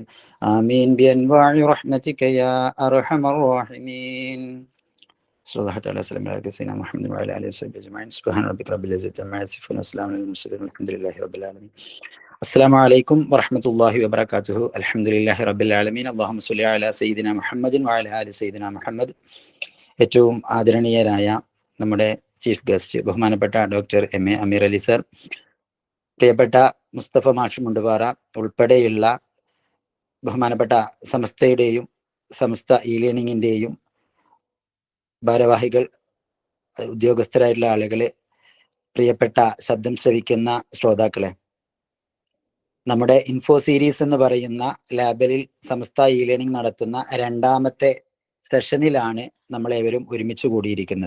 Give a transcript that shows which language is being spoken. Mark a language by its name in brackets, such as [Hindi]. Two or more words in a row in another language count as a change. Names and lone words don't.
[Arabic] آمين بأنواع رحمتك يا أرحم الراحمين. صلى الله تعالى وسلم على سيدنا محمد وعلى آله وصحبه أجمعين. سبحان ربك رب العزة عما يصفون وسلام على المرسلين والحمد لله رب العالمين. السلام عليكم ورحمة الله وبركاته. الحمد لله رب العالمين. اللهم صل على سيدنا محمد وعلى آل سيدنا محمد. [Malayalam] ഏറ്റവും ആദരണീയരായ നമ്മുടെ [English] chief guest [Malayalam] ബഹുമാനപ്പെട്ട ഡോക്ടർ എം.എ. അമീർ അലി സർ, പ്രിയപ്പെട്ട മുസ്തഫ മാഷ് മുണ്ടുപാറ ഉൾപ്പെടെയുള്ള ബഹുമാനപ്പെട്ട സമസ്തയുടെയും സമസ്ത ഇ ലേണിംഗിൻ്റെയും ഭാരവാഹികൾ, ഉദ്യോഗസ്ഥരായിട്ടുള്ള ആളുകളെ, പ്രിയപ്പെട്ട ശബ്ദം ശ്രവിക്കുന്ന ശ്രോതാക്കളെ, നമ്മുടെ ഇൻഫോ സീരീസ് എന്ന് പറയുന്ന ലാബിൽ സമസ്ത ഇ ലേണിംഗ് നടത്തുന്ന രണ്ടാമത്തെ സെഷനിലാണ് നമ്മളേവരും ഒരുമിച്ച് കൂടിയിരിക്കുന്നത്.